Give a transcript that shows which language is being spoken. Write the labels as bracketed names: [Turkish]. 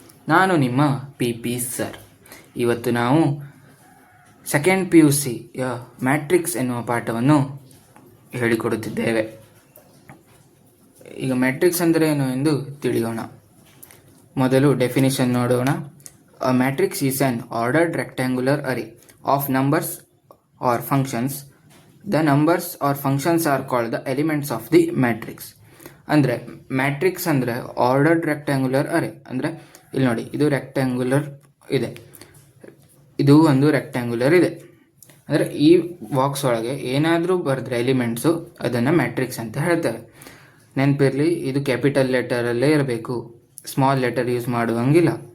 [Kannada] ನಾನು ನಿಮ್ಮ P sir. ಇವತ್ತು ನಾವು ಸೆಕೆಂಡ್ PUC ಮ್ಯಾಟ್ರಿಕ್ಸ್ ಎನ್ನುವ ಪಾಠವನ್ನು ಹೇಳಿಕೊಡುತ್ತಿದ್ದೇವೆ. ಈಗ ಮ್ಯಾಟ್ರಿಕ್ಸ್ ಅಂದರೆ ಏನು ಎಂದು ತಿಳಿಯೋಣ. ಮೊದಲು ಡೆಫಿನಿಷನ್ ನೋಡೋಣ. [English] A matrix is an ordered rectangular array of numbers or functions. The numbers or functions are called the elements of the matrix. [Kannada] ಅಂದರೆ ಮ್ಯಾಟ್ರಿಕ್ಸ್ ಅಂದರೆ ಆರ್ಡರ್ಡ್ ರೆಕ್ಟ್ಯಾಂಗ್ಯುಲರ್ ಅರೇ. ಅಂದರೆ ಇಲ್ಲಿ ನೋಡಿ, ಇದು ರೆಕ್ಟ್ಯಾಂಗ್ಯುಲರ್ ಇದೆ, ಇದು ಒಂದು ರೆಕ್ಟ್ಯಾಂಗ್ಯುಲರ್ ಇದೆ. ಅಂದರೆ ಈ ಬಾಕ್ಸ್ ಒಳಗೆ ಏನಾದರೂ ಬರೆದ್ರೆ ಎಲಿಮೆಂಟ್ಸು ಅದನ್ನು ಮ್ಯಾಟ್ರಿಕ್ಸ್ ಅಂತ ಹೇಳ್ತಾರೆ. ನೆನಪಿರಲಿ, ಇದು ಕ್ಯಾಪಿಟಲ್ ಲೆಟರಲ್ಲೇ ಇರಬೇಕು, ಸ್ಮಾಲ್ ಲೆಟರ್ ಯೂಸ್ ಮಾಡುವಂಗಿಲ್ಲ.